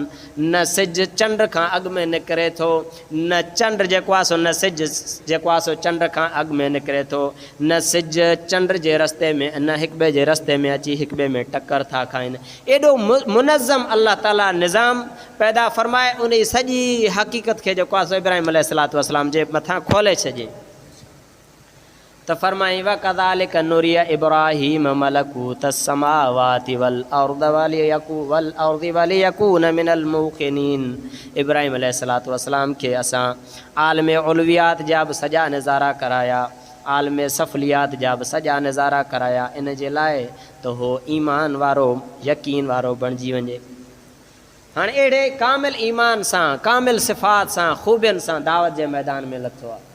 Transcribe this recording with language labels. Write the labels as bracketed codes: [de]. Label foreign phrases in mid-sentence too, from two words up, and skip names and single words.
[sd] न सिज चंड खां अॻु में निकिरे थो, न चंड जेको आहे सो न सिज जेको आहे सो चंड खां अॻु में निकिरे थो, न सिज चंड जे रस्ते में न हिक ॿिए जे रस्ते में अची हिक ॿिए में टकर था खाइनि। एॾो मुनज़्ज़म अल्लाह ताला निज़ाम पैदा फ़रमाए उन जी सॼी हक़ीक़त खे जेको आहे सो इब्राहिम [ar] عليه الصلاة والسلام [sd] जे मथां खोले छॾे त फ़रमाई [ar] وكذلك نري إبراهيم ملكوت السماوات والأرض وليكون من الموقنين. [sd] इब्राहिम [ar] عليه الصلاة والسلام [sd] खे असां आलम उलवियात जा बि सॼा नज़ारा कराया, आलम सफ़लियात जा बि सॼा नज़ारा कराया, इन जे लाइ त हो ईमान वारो यकीन वारो बणिजी वञे। हाणे अहिड़े कामिल ईमान सां, कामिल सिफ़ात सां, ख़ूबियुनि सां दावत जे मैदान में लथो आहे।